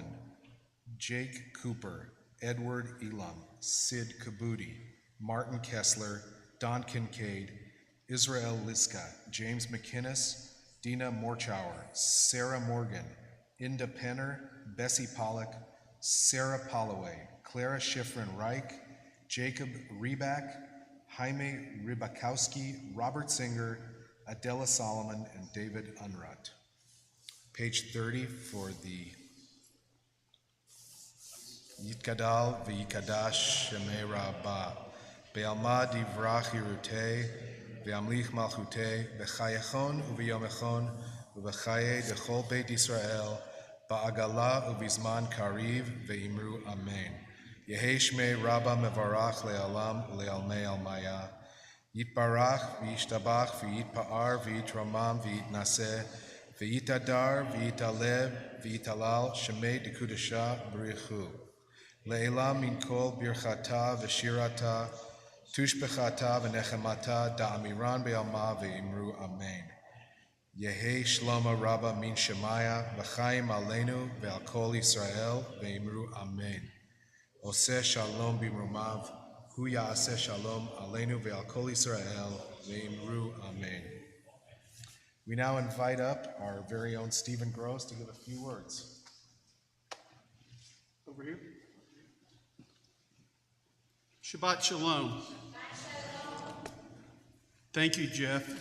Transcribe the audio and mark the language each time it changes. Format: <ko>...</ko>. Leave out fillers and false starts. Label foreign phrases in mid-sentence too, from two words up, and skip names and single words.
<en>Jake Cooper, Edward Elam, Sid Kabudi, Martin Kessler, Don Kincaid, Israel Liska, James McInnes, Dina Morchauer, Sarah Morgan, Inda Penner, Bessie Pollock, Sarah Polloway, Clara Schifrin Reich, Jacob Reback, Jaime Rybakowski, Robert Singer, Adela Solomon, and David Unrutt. Page 30 for the</en> <arc>יתגדל ויתקדש שמיה רבא, בעלמא די ברא כרעותיה, וימליך מלכותיה, בחייכון וביומיכון, ובחיי דכל בית ישראל, בעגלא ובזמן קריב, ואמרו אמן. יהא שמיה רבא מברך לעלם ולעלמי עלמיא, יתברך וישתבח ויתפאר ויתרומם ויתנשא, ויתהדר ויתעלה ויתהלל שמיה דקודשא בריך הוא. לעלא מן כל ברכתא ושירתא, תשבחתא ונחמתא, דאמירן בעלמא ואמרו אמן. יהא שלמא רבא מן שמיא, וחיים עלינו ועל כל ישראל ואמרו אמן.</arc> <he>עושה שלום במרומיו, הוא יעשה שלום עלינו ועל כל ישראל ואמרו אמן.</he> <en>We now invite up our very own Stephen Gross to give a few words. Over here.</en> <he>שבת שלום.</he> <en>Thank you, Jeff.</en>